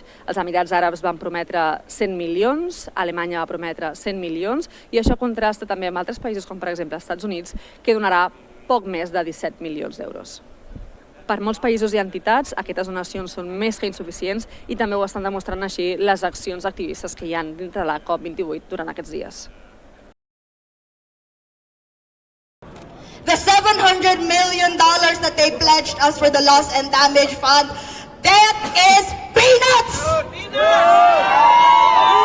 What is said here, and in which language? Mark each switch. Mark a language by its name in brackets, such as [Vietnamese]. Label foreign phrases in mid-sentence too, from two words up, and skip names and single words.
[Catalan] Els Emirats Àrabs van prometre 100 milions, Alemanya va prometre 100 milions i això contrasta també amb altres països com per exemple els Estats Units, que donarà poc més de 17 milions d'euros. Per molts països i entitats, aquestes donacions són més que insuficients i també ho estan demostrant així les accions activistes que hi ha dintre la COP28 durant aquests dies. [English] The $700 million that they pledged us for the loss and damage fund, that is peanuts!